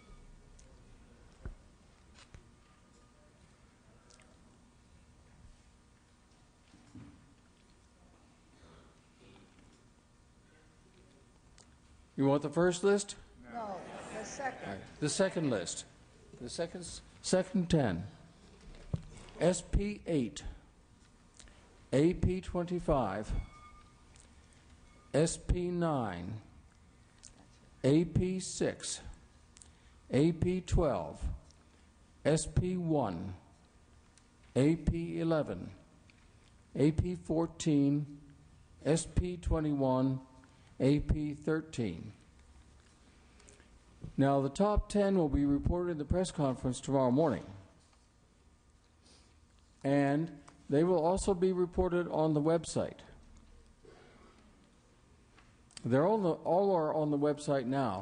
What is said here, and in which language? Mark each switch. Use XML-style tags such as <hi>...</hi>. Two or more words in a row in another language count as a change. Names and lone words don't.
<en>You want the first list? No, the second. All right. The second list. The second 10. SP 8. AP 25. SP 9. AP 6. AP 12. SP 1. AP 11. AP 14. SP 21. AP 13. Now, the top 10 will be reported in the press conference tomorrow morning. And they will also be reported on the website. All are on the website now.</en>